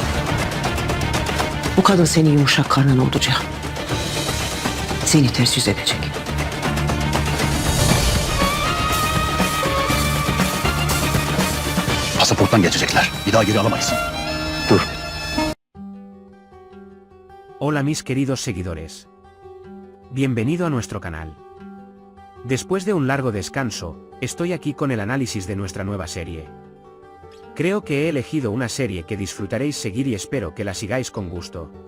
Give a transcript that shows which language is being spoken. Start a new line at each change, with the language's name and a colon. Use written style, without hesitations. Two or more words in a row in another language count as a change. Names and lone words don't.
Turkish: Bu kadın senin yumuşak karnın oldu Cihan. Seni ters yüz edecek. Pasaporttan geçecekler. Bir daha geri alamayız. Dur.
Spanish: Hola mis queridos seguidores. Bienvenido a nuestro canal. Después de un largo descanso, estoy aquí con el análisis de nuestra nueva serie. Creo que he elegido una serie que disfrutaréis seguir y espero que la sigáis con gusto.